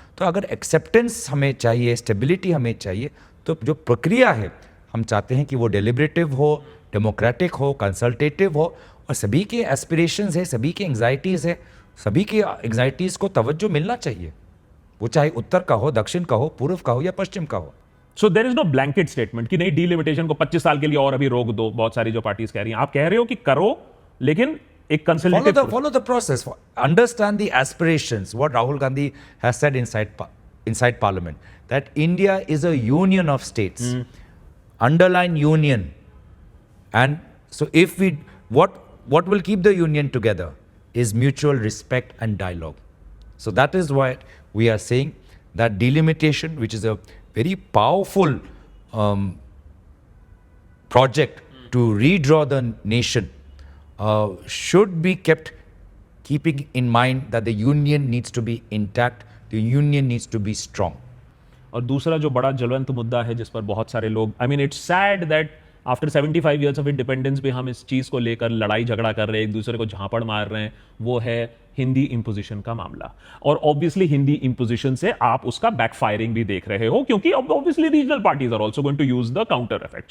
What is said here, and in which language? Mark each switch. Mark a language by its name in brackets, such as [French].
[Hindi] तो अगर एक्सेप्टेंस हमें चाहिए, स्टेबिलिटी हमें चाहिए, तो जो प्रक्रिया है हम चाहते हैं कि वो डेलिब्रेटिव हो, डेमोक्रेटिक हो, कंसल्टेटिव हो, और सभी के एस्पिरेशंस है, सभी की एंग्जाइटीज़ है, सभी की एंग्जाइटीज़ को तवज्जो मिलना चाहिए. वो चाहे उत्तर का हो, दक्षिण का हो, पूर्व का हो या पश्चिम का हो. [English] so there is no blanket statement [Hindi] कि नहीं डीलिमिटेशन को 25 साल के लिए और अभी रोक दो. बहुत सारी जो पार्टीज कह रही हैं, आप कह रहे हो कि करो, लेकिन एक consultative [English] follow the process. Understand the aspirations. What Rahul Gandhi has said inside Parliament, that India is a union of states. Underline union. And so if what will keep the union together is mutual respect and dialogue. So that is why we are saying that delimitation, which is a very powerful project to redraw the nation, should be kept keeping in mind that the union needs to be intact, the union needs to be strong. [Hindi] और दूसरा जो बड़ा ज्वलंत मुद्दा है जिस पर बहुत सारे लोग, [English] I mean it's sad that after 75 years of independence [Hindi] भी हम इस चीज को लेकर लड़ाई झगड़ा कर रहे हैं, एक दूसरे को झापड़ मार रहे हैं, वो है हिंदी इंपोजिशन का मामला. और ऑब्वियसली हिंदी इंपोजिशन से आप उसका बैकफायरिंग भी देख रहे हो, क्योंकि obviously regional parties [English] Are also going to use the counter effect.